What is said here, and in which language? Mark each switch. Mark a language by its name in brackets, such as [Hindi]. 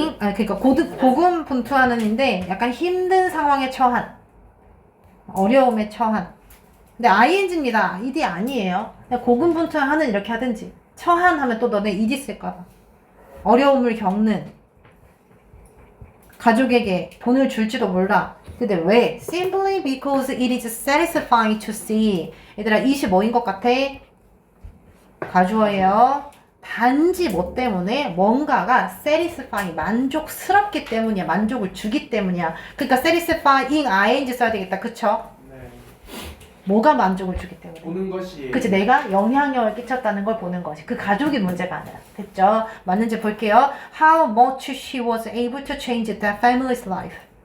[Korean] 그러니까 고군분투하는인데 약간 힘든 상황에 처한, 어려움에 처한. 근데 ing입니다. ed 아니에요. 그냥 고군분투하는 이렇게 하든지. 처한 하면 또 너네 ed 쓸까봐. 어려움을 겪는 가족에게 돈을 줄지도 몰라. 근데 왜? [English] Simply because it is satisfying to see. [Korean] 얘들아, 25인 것 같아? 가주어예요. 단지 뭐 때문에? 뭔가가 satisfying, 만족스럽기 때문이야. 만족을 주기 때문이야. 그러니까 satisfying ing 써야 되겠다. 그쵸? 네. 뭐가 만족을 주기 때문에? 보는 것이. 그치, 내가 영향력을 끼쳤다는 걸 보는 것이. 그 가족이 문제가 아니라. 됐죠? 맞는지 볼게요. [English] How much she was able to change that family's life.